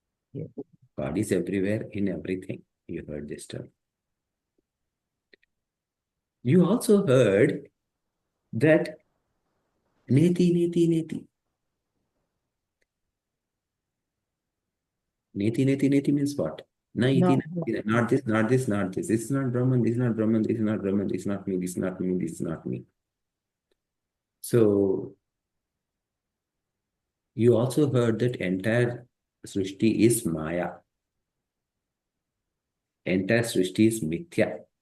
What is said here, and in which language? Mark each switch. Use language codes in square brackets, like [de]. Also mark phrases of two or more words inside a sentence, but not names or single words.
[en] God is everywhere in everything. You heard this term. You also heard that [sa] neti, neti, neti. Neti, neti, neti [en] means what? [sa] Na iti, [en] No. [sa] na iti, [en] not this, not this, not this. This is not Brahman, this is not Brahman, this is not Brahman, this is not me, this is not me, this is not me. So you also heard that entire Srishti is Maya. Entire Srishti is Mithya.